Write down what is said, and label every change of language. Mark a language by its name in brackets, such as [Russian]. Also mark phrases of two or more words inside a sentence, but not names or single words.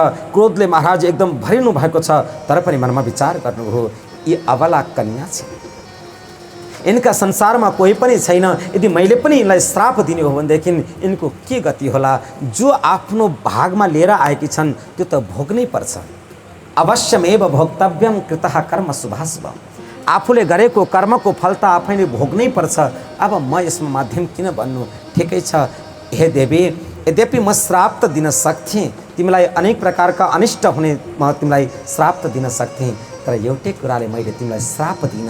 [Nepali] क्रोधले महाराज एकदम भरिनु भएको छ। तर पनि मनमा विचार गर्नुभयो, यी अबला कन्या छिन्, इनका संसारमा कोही पनि छैन। यदि मैले पनि यिनलाई श्राप दिने हो भनेदेखि इनको के गति होला? जो आफ्नो भागमा लिएर आएकी छन् त्यो त भोग्नै पर्छ। [Sanskrit] अवश्यमेव भोक्तव्यम कृतः कर्म शुभाशुभम। [Nepali] आफूले गरेको कर्मको फल त आफैले भोग्नै पर्छ। अब म यसमा माध्यम किन बन्नु? ठिकै छ हे देवी, यद्यपि म श्राप त दिन सक्थेँ, तिमीलाई अनेक प्रकारका अनिष्ट हुने म तिमीलाई श्राप त दिन सक्थेँ, तर एउटै कुराले मैले तिमीलाई श्राप दिन।